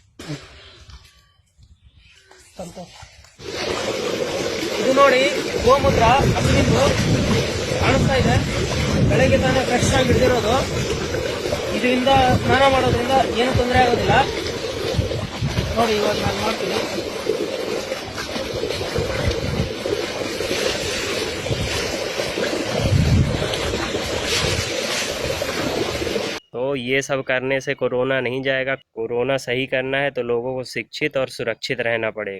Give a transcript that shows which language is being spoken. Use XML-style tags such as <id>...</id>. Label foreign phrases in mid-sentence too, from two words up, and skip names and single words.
<kn>ಇದು ನೋಡಿ ಗೋಮೂತ್ರ ಹಸುವಿಂದು ಕಾಣಿಸ್ತಾ ಇದೆ. ಬೆಳಗ್ಗೆ ತಾನೇ ಫ್ರೆಶ್ ಆಗಿ ಹಿಡಿದಿರೋದು. ಇದರಿಂದ ಸ್ನಾನ ಮಾಡೋದ್ರಿಂದ ಏನು ತೊಂದರೆ ಆಗೋದಿಲ್ಲ. ನೋಡಿ ಇವಾಗ ನಾನು ಮಾಡ್ತೀನಿ.</kn> <hi>तो ये सब करने से कोरोना नहीं जाएगा। कोरोना सही करना है तो लोगों को शिक्षित और सुरक्षित रहना पड़ेगा।</hi>